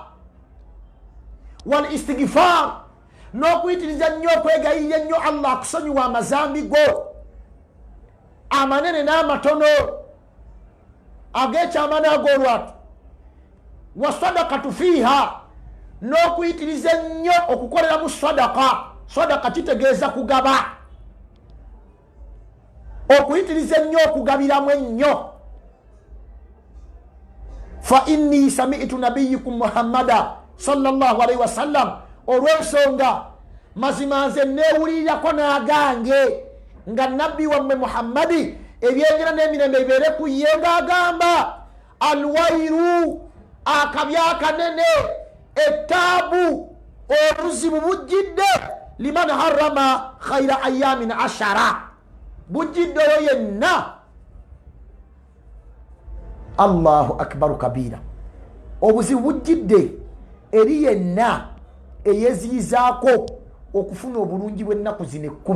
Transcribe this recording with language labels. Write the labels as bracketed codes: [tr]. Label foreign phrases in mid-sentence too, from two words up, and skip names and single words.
[ar] والاستغفار, [lg] n'okuyitiriza nnyo okwegayirira ennyo Allah akusonyiwa amazambi go amanene n'amatono, ag'ekyama n'ag'olwatu. [ar] والصدقة فيها, [lg] n'okuyitiriza ennyo okukoleramu sadaka. Sadaka kitegeeza kugaba, okuyitiriza ennyo okugabiramu ennyo. [ar] فإني سمعت نبيكم محمدا صلى الله عليه وسلم, [lg] olw'ensonga mazima nze neewulirirako n'agange nga nabbi wammwe Muhammadi ebyengera n'emirembe bibeere ku ye ng'agamba alwairu, akabi akanene, ettaabu, obuzibu bujjidde [ar] لمن حرم خير أيام [lg] 10, bujjiddeyo yenna. [ar] الله أكبر كبيرا, [lg] obuzibu bujjidde eri yenna eyeziyizaako okufuna obulungi bw'ennaku zino 10.